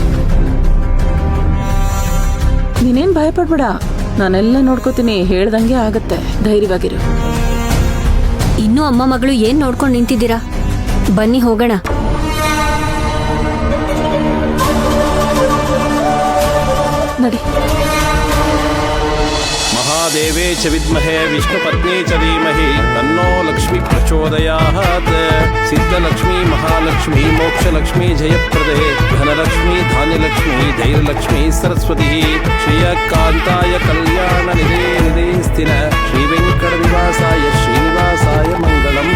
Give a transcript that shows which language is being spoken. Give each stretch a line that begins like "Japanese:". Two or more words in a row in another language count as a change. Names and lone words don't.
Kannada: ನೀನೇನ್ ಭಯ ಪಡ್ಬೇಡ, ನಾನೆಲ್ಲ ನೋಡ್ಕೋತೀನಿ. ಹೇಳ್ದಂಗೆ ಆಗತ್ತೆ, ಧೈರ್ಯವಾಗಿರು. ಇನ್ನೂ ಅಮ್ಮ ಮಗಳು ಏನ್ ನೋಡ್ಕೊಂಡು ನಿಂತಿದ್ದೀರಾ? ಬನ್ನಿ ಹೋಗೋಣ. ನಡಿ.
Sanskrit: महादेवे च विद्महे विष्णुपत्नी च धीमहि तन्नो लक्ष्मी प्रचोदयात्। सिद्धलक्ष्मी महालक्ष्मी मोक्षलक्ष्मी जयप्रदे धनलक्ष्मी धान्यलक्ष्मी धैर्यलक्ष्मी सरस्वती श्रियकान्ताय कल्याणनिधे निधेस्तिन श्रीवेङ्कटनिवासाय श्रीनिवासाय मङ्गलम्।